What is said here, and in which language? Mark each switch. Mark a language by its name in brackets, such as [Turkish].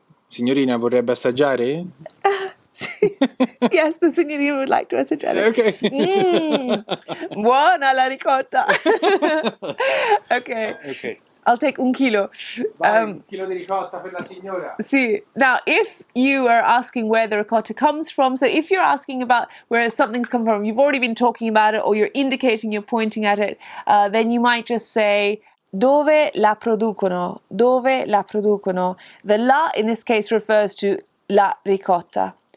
[Italian] Signorina, vorrebbe assaggiare? [English] Yes, the signorina would like to assaggiare. Okay. [Italian] Buona la ricotta. Okay. [English] I'll take [Italian] un chilo. Un chilo di ricotta per la signora. [English] See, now if you are asking where the ricotta comes from, so if you're asking about where something's come from, you've already been talking about it or you're indicating, you're pointing at it, then you might just say [Italian] dove la producono, dove la producono. [English] The la in this case refers to la ricotta.